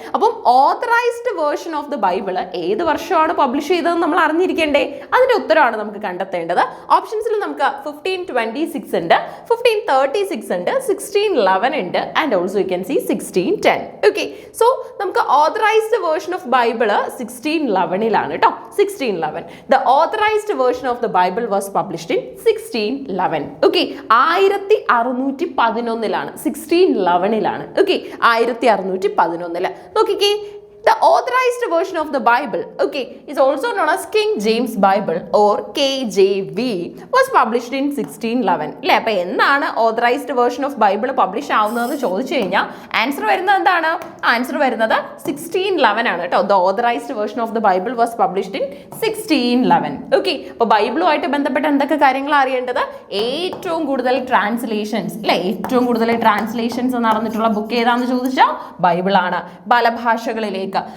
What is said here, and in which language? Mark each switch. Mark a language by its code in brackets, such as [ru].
[ml] അപ്പം authorised version of the Bible ഏത് വർഷമാണ് പബ്ലിഷ് ചെയ്തതെന്ന് നമ്മൾ അറിഞ്ഞിരിക്കേണ്ടേ. അതിന്റെ ഉത്തരമാണ് നമുക്ക് കണ്ടെത്തേണ്ടത്. ഓപ്ഷൻസിൽ നമുക്ക് 1526 ഉണ്ട്, 1536 ഉണ്ട്, 1611 ഉണ്ട്, [en] And also you can see 1610. [ml] Okay, so നമുക്ക് ഓതറൈസ്ഡ് വേർഷൻ ഓഫ് ബൈബിൾ 1611 കേട്ടോ. [en] 1611 the authorized version of the Bible was published in 1611. Okay, 1611 1611 okay, 1611. നോക്കിക്കേ, the authorized version of the Bible, okay, is also known as King James Bible or KJV, was published in 1611. [ml] അല്ലേ, അപ്പോൾ എന്നാണ് authorised version of Bible publish ആവുന്നതെന്ന് ചോദിച്ചു കഴിഞ്ഞാൽ answer വരുന്നത് എന്താണ്? Answer വരുന്നത് 1611 ആണ് കേട്ടോ. [en] The authorized version of the Bible was published in 1611. [ml] Okay, അപ്പോൾ ബൈബിളുമായിട്ട് ബന്ധപ്പെട്ട എന്തൊക്കെ കാര്യങ്ങൾ അറിയേണ്ടത്? ഏറ്റവും കൂടുതൽ ട്രാൻസ്ലേഷൻസ് അല്ലേ, ഏറ്റവും കൂടുതൽ ട്രാൻസ്ലേഷൻസ് നടന്നിട്ടുള്ള ബുക്ക് ഏതാണെന്ന് ചോദിച്ചാൽ ബൈബിളാണ്, പല ഭാഷകളിലേക്ക്.